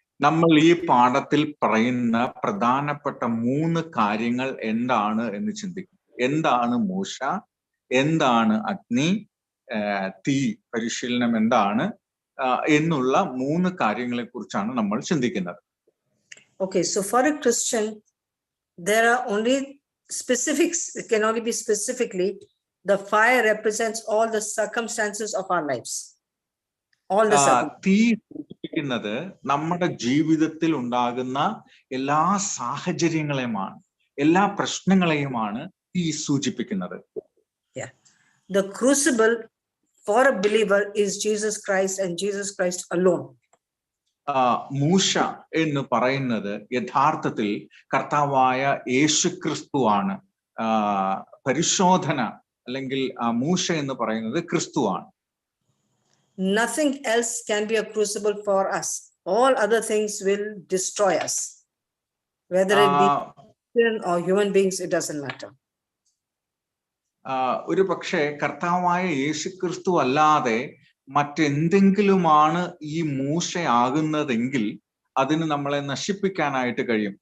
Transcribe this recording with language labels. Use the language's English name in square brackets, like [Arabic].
[Malayalam] നമ്മൾ ഈ പാഠത്തിൽ പറയുന്ന പ്രധാനപ്പെട്ട 3 കാര്യങ്ങൾ എന്താണ് എന്ന് ചിന്തിക്കും. എന്താണ് മൂശ, എന്താണ് അഗ്നി, തീ പരിശീലനം എന്താണ് എന്നുള്ള 3 കാര്യങ്ങളെ കുറിച്ചാണ് നമ്മൾ ചിന്തിക്കുന്നത്. [English] Okay, so for a Christian, there are only specifics. It can only be specifically, the fire represents all the circumstances of our lives. All the [Malayalam] തീ സൂചിപ്പിക്കുന്നത് നമ്മുടെ ജീവിതത്തിൽ ഉണ്ടാകുന്ന എല്ലാ സാഹചര്യങ്ങളെയുമാണ്, എല്ലാ പ്രശ്നങ്ങളെയുമാണ് തീ സൂചിപ്പിക്കുന്നത്. Yeah. [English] The crucible for a believer is Jesus Christ and Jesus Christ alone. [Malayalam] മൂശ എന്ന് പറയുന്നത് യഥാർത്ഥത്തിൽ കർത്താവായ യേശുക്രിസ്തുവാണ്. പരിശോധന അല്ലെങ്കിൽ മൂശ എന്ന് പറയുന്നത് ക്രിസ്തുവാണ്. [English] Nothing else can be a crucible for us. All other things will destroy us. Whether it be human or human beings, it doesn't matter. [Malayalam] ഒരു പക്ഷേ കർത്താവായ യേശുക്രിസ്തു അല്ലാതെ മറ്റെന്തെങ്കിലുമാണ് ഈ മൂശയാകുന്നതെങ്കിൽ അതിന് നമ്മളെ നശിപ്പിക്കാനായിട്ട് കഴിയും.